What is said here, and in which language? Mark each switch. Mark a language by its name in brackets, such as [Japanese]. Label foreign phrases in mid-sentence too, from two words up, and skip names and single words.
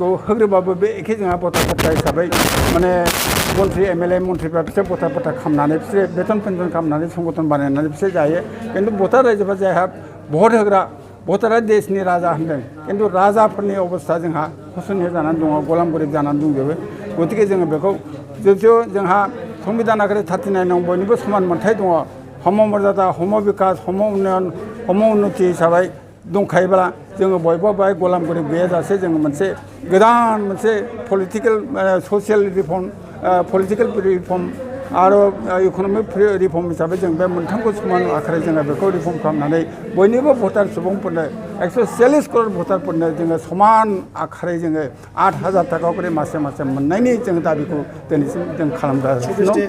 [Bodo] होग्रोबाबो बे एखे जोंहा भटार हिसाबै माने मन्त्रि एमएलए मन्त्रिफ्रा बिसोर भटार खालामनानै बिसोर बेथन पेन्सन खालामनानै संगठन बानायनानै बिसोर जायो खिन्थु भटार रायजोफोरा जायहा भट होग्रा भटारा देशनि राजा होनदों खिन्थु राजाफोरनि अबस्था जोंहा शोचनीय जानानै दङ गलाम गरिब जानानै दंजोबो गतिके जोङो बेखौ जोंहा संबिधान आगरे 39 बयनिबो समान मोनथाय दङ हम मर्यादा हम विकास हम उन्नयन हम उन्नति हिसाबै दंखायोब्ला जोङो बयबो बाय गलाम गरिब गैयाजासे जोङो मोनसे गोदान मोनसे [English] political social reform political reform [Bodo] आरो [English] economic reform [Bodo] हिसाबै जों बे मोनथामखौ समान आखारै जोङो बेखौ रिफर्म खालामनानै बयनिबो भटार सुबुंफोरनो 140 करोड़ भटारफोरनो जोङो समान आखारै जोङो 8,000 थाखा करि मासे मासे मोननायनि जों दाबिखौ दिनैसिम जों खालामगासिनो दं